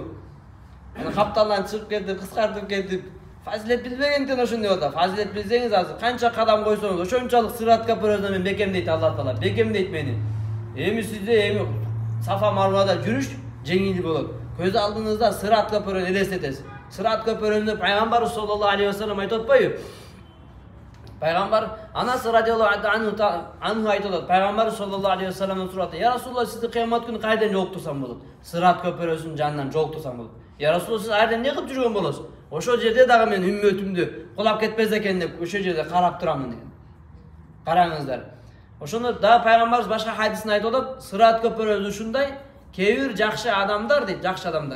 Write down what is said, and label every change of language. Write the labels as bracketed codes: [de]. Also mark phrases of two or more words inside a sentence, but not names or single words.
[ky] Аны капталдан чыгып кетип, кыскартып кетип, фазилет билбегенден ошондой болот. Фазилет билсеңиз азыр канча кадам койсоңуз, ошончолук сырат көпөрөдөн мен бекемдейт Алла Таала, бекемдейт мени. Эми сизде Сафа Марвада жүрүш жеңил болот. Көз алдыңызда сырат көпөрөнү элестетесиз. Сырат көпөрөндө пайгамбар [ar] صلى الله عليه وسلم [ky] айтып атпайбы? Пайгамбар Анас [ar] رضي الله عنه [ky] айтат. Пайгамбар [ar] صلى الله عليه وسلم [ky] сурат: [ar] "يا رسول الله, [ky] сизди кыямат күнү кайдан жолуктурсам болот? Сырат көпөрөсүнүн жанынан жолуктурсам болот. [ar] يا رسول الله, [ky] сиз айрдан эмне кылып жүргөн болосуз? Ошол жерде дагы мен үммөтүмдү кулап кетпес экен деп ошол жерде карап турамын" деген. Караңыздар. Ошондо да пайгамбарыбыз башка хадисинде айтып атат, сырат көпөрөсү ушундай, кээ бир жакшы адамдар дейт, жакшы адамдар.